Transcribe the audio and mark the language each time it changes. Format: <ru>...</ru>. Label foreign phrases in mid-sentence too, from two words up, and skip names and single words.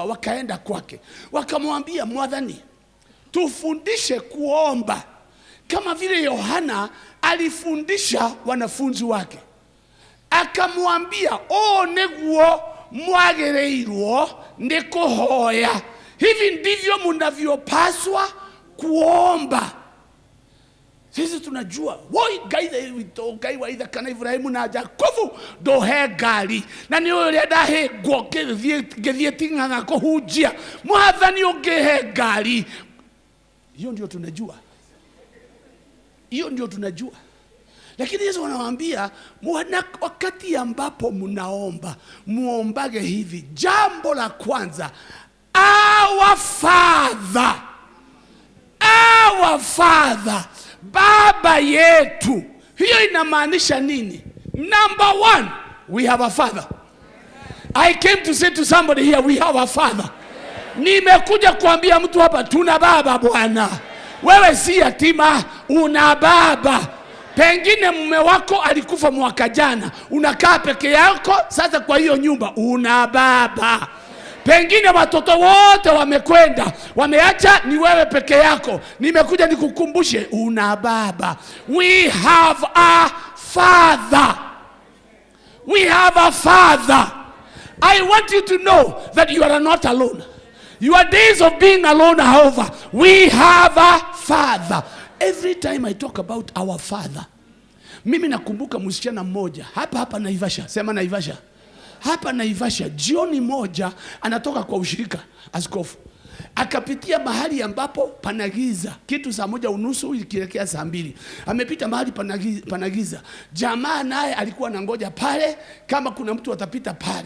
<sw>Wakaenda kwake wakamwambia, Mwadhani, tufundishe kuomba kama vile Yohana alifundisha wanafunzi wake. Akamwambia,</sw> <ki>neguo mwagereirwo ni kuhoya,</ki> <sw>hivi ndivyo mnavyopaswa kuomba. Sisi tunajua</sw> <ki>woi gaithe wito Ngai wa ithe kana Ibrahimu na Jakobu ndohe ngari, na ni uria ndahingwo ngithie ting'ang'a kuhunjia, Mwathani ungihe ngari.</ki> <sw>Hiyo ndio tunajua, hiyo ndio tunajua. Lakini Yesu anawaambia, wakati ambapo mnaomba, muombage hivi. Jambo la kwanza,</sw> <en>our Father, our Father,</en> <sw>Baba yetu. Hiyo inamaanisha nini?</sw> <en>Number 1, we have a Father. I came to say to somebody here, we have a Father.</en> <sw>Nimekuja kuambia mtu hapa, tuna baba bwana. Wewe si yatima, una baba. Pengine mume wako alikufa mwaka jana, unakaa peke yako sasa kwa hiyo nyumba, una baba. Pengine watoto wote wamekwenda, wameacha ni wewe peke yako. Nimekuja nikukumbushe, una baba.</sw> <en>We have a Father. We have a Father. I want you to know that you are not alone. Your days of being alone are over. We have a Father. Every time I talk about our Father,</en> <sw>mimi nakumbuka msichana mmoja hapa Naivasha. Sema Naivasha. Hapa Naivasha, jioni moja anatoka kwa ushirika askofu. Akapitia mahali ambapo panagiza, kitu saa 1:30 ikielekea saa 2. Amepita mahali panagiza. Jamaa naye alikuwa anangoja pale kama kuna mtu atapita pale.</sw>